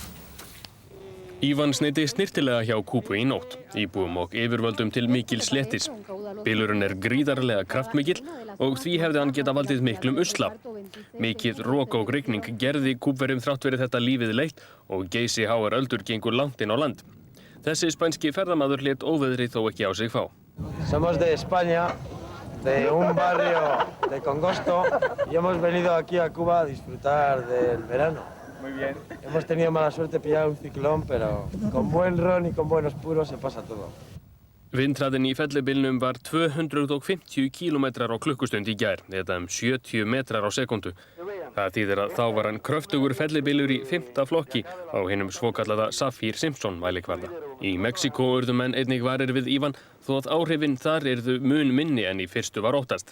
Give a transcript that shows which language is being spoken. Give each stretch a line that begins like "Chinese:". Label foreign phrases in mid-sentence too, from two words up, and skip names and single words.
Icelandic: Ívan sneiddi snyrtilega hjá Kúbu í nótt, íbúum og yfirvöldum til mikils léttis. Bylurinn gríðarlega kraftmikill og því hefði hann geta valdið miklum usla. Mikið rok og rigning gerði Kúbverjum þrátt fyrir þetta lífið leitt og geysi háar öldur gengur langt inn á land. Þessi spænski ferðamaður lét óveðrið þó ekki á sig fá.
Spanish: Somos de España, de un barrio de Congosto y hemos venido aquí a Cuba a disfrutar del verano. Muy bien. Hemos tenido mala suerte de pillar un ciclón, pero con buen ron y con buenos puros se pasa todo.
Icelandic: Vindhraðinn í fellibylnum var 250 km á klukkustund í gær, eða 70 metrar á sekundu. Það þýðir að þá var hann kröftugur fellibylur í 5. flokki á hinum svokallaða Saffir-Simpson mælikvarða. Í Mexíkó urðu menn einnig varir við Ívan, þó að áhrifin þar yrðu mun minni en í fyrstu var óttast.